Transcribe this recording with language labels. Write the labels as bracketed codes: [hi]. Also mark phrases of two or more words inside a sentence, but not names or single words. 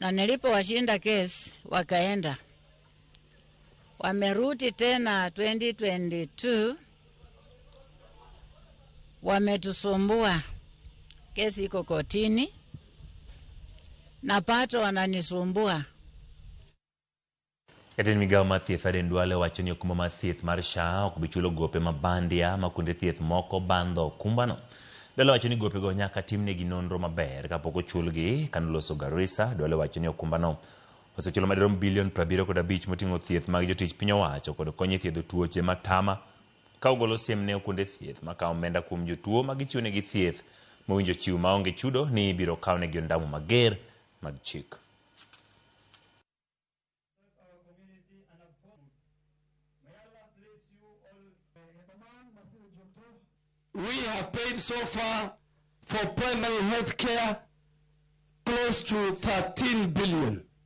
[sw] na nilipowashinda kesi wakaenda. Wamerudi tena 2022, wametusumbua. Kesi iko kotini na pato wananisumbua. [luo] Jatend migao mar thieth Aden Duale wacho ni okumba mar thieth mar SHA ok bi chulo gope mabandia ma kuonde thieth moko bandho okumbano. Duale wacho ni gopego nyaka timnegi nonro maber kapok ochulgi. Kanoloso Garissa, Duale wacho ni okumbano osechulo madirom bilion 75 moting'o thieth mag jotich piny owacho kod konyo e thiedho tuoche matama ka ogolo siem ne kuonde thieth ma kawo omenda kuom jotuo ma gichiwonegi thieth mowinjo chiw maonge chudo ni ibiro kawnegi ondamo mager mag chik. [en] We have paid so far for primary health care close to 13 billion.